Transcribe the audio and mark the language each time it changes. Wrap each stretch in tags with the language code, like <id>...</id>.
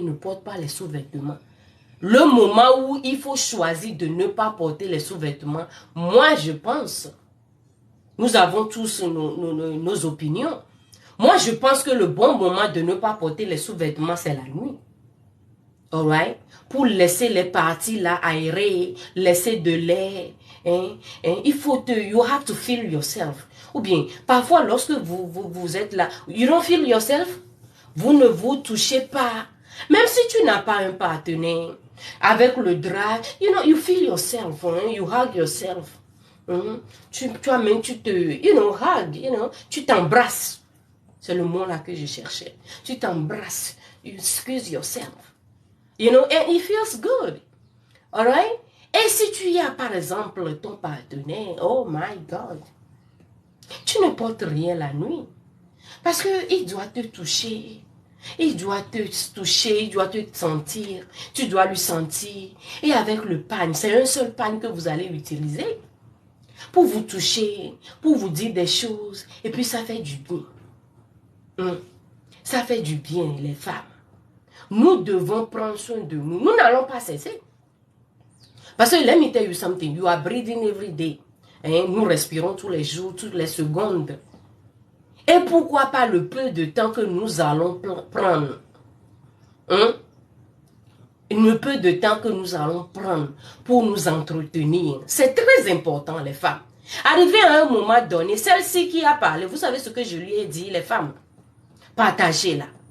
<fr>Ne porte pas les sous-vêtements. Le moment où il faut choisir de ne pas porter les sous-vêtements, moi je pense, nous avons tous nos opinions. Moi, je pense que le bon moment de ne pas porter les sous-vêtements, c'est la nuit.</fr> <en>Alright?</en> <fr>Pour laisser les parties là aérées, laisser de l'air. Hein? Il faut</fr> <en>you have to feel yourself.</en> <fr>Ou bien, parfois, lorsque vous êtes là,</fr> <en>you don't feel yourself,</en> <fr>vous ne vous touchez pas. Même si tu n'as pas un partenaire, avec le drap,</fr> <en>you feel yourself,</en> <fr>hein?</fr> <en>You hug yourself.</en> <fr>Toi-même, tu te, hug, tu t'embrasses. C'est le mot là que je cherchais. Tu t'embrasses.</fr> <en>You squeeze yourself. And it feels good. Alright?</en> <fr>Et si tu as, par exemple, ton partenaire,</fr> <en>oh my God,</en> <fr>tu ne portes rien la nuit. Parce qu'il doit te toucher. Il doit te toucher, il doit te sentir. Tu dois lui sentir. Et avec le pan, c'est un seul pan que vous allez utiliser. Pour vous toucher, pour vous dire des choses. Et puis ça fait du bien. Ça fait du bien, les femmes. Nous devons prendre soin de nous. Nous n'allons pas cesser. Parce que</fr> <en>let me tell you something. You are breathing every day.</en> <fr>Nous respirons tous les jours, toutes les secondes. Et pourquoi pas le peu de temps que nous allons prendre? Le peu de temps que nous allons prendre pour nous entretenir. C'est très important, les femmes. Arrivé à un moment donné, celle-ci qui a parlé, vous savez ce que je lui ai dit, les femmes? Partagez-la.</fr>